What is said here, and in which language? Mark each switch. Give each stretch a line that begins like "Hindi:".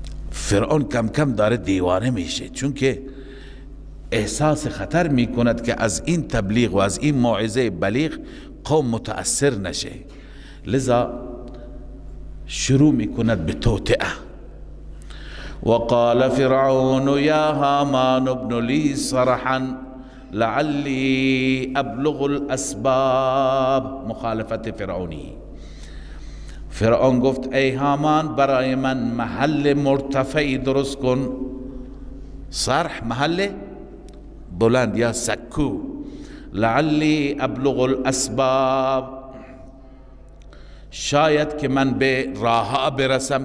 Persian: فرعون کم کم داره دیوانه میشه، چون که احساس خطر میکند که از این تبلیغ و از این موعظه بلیغ قوم متأثر نشه، لذا شروع میکند به توطئه.
Arabic: وقال فرعون یا هامان ابن لی صرحا لعلی ابلغ الاسباب.
Persian: مخالفت فرعونی. فرعون گفت ای هامان برای من محل مرتفعی درست کن. صرح محل بلند یا سکو.
Arabic: لعلی ابلغ الاسباب،
Persian: شاید که من به راهها برسم.